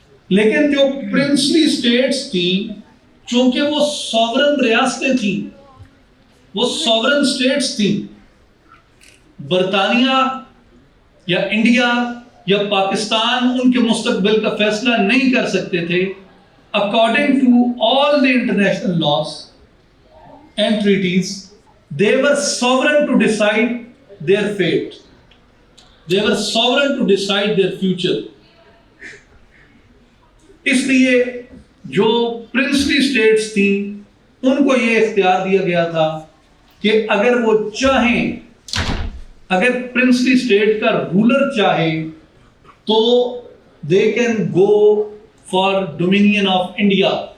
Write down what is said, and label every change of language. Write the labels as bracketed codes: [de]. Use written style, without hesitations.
[ur] لیکن جو princely status تھیں چونکہ وہ سوورن ریاستیں تھیں وہ سوورن اسٹیٹس تھیں برطانیہ یا انڈیا یا پاکستان ان کے مستقبل کا فیصلہ نہیں کر سکتے تھے. [en] According to all the international laws and treaties, they were sovereign to decide their fate. They were sovereign to decide their future. [ur] اس لیے جو پرنسلی اسٹیٹس تھیں ان کو یہ اختیار دیا گیا تھا کہ اگر وہ چاہیں اگر پرنسلی اسٹیٹ کا رولر چاہے تو [en] they can go for dominion of India